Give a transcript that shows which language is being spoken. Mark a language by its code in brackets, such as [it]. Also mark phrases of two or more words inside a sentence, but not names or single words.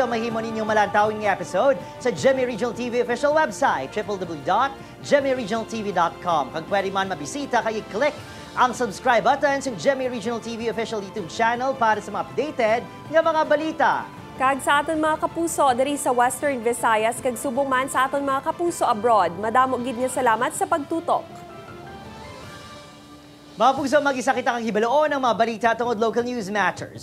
[hil] Mahimo ninyong malantawing episode sa GMA Regional TV [en] official website, [hil] www.gmaregionaltv.com. Kung pwede man mabisita, kayo click ang [en] subscribe button [hil] sa GMA Regional TV [en] official YouTube channel [hil] para sa mga updated nga mga balita. Kag sa aton mga kapuso diri sa Western Visayas, kag subong man sa aton mga kapuso abroad, madamo gid nga salamat sa pagtutok. Mga puso, mag-isa kita kang hibaloon ng mga balita tungod [en] local news matters.